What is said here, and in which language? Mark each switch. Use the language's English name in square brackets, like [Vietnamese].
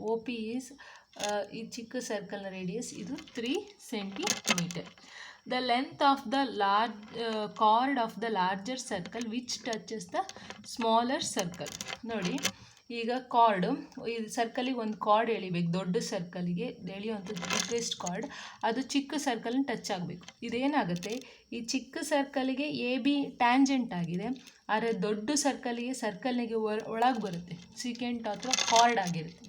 [Kannada] OP is ಈ ಚಿಕ್ಕ ಸರ್ಕಲ್ನ radius, ಇದು 3 centimetre. [English] The length of the chord of the larger circle which touches the smaller circle. [Kannada] ನೋಡಿ, ಈಗ card, ಈ ಸರ್ಕಲಿಗೆ ಒಂದು ಕಾರ್ಡ್ ಎಳಿಬೇಕು. ದೊಡ್ಡ ಸರ್ಕಲಿಗೆ ಎಳೆಯುವಂಥದ್ದು ಬಿಗ್ಗೆಸ್ಟ್ ಕಾರ್ಡ್, ಅದು ಚಿಕ್ಕ ಸರ್ಕಲ್ನ ಟಚ್ ಆಗಬೇಕು. ಇದೇನಾಗುತ್ತೆ, ಈ ಚಿಕ್ಕ ಸರ್ಕಲಿಗೆ AB ಟ್ಯಾಂಜೆಂಟ್ ಆಗಿದೆ, ಆದರೆ ದೊಡ್ಡ ಸರ್ಕಲ್ನಿಗೆ ಒಳಗೆ ಬರುತ್ತೆ, ಸಿಕೆಂಟ್ ಅಥವಾ ಕಾರ್ಡ್ ಆಗಿರುತ್ತೆ.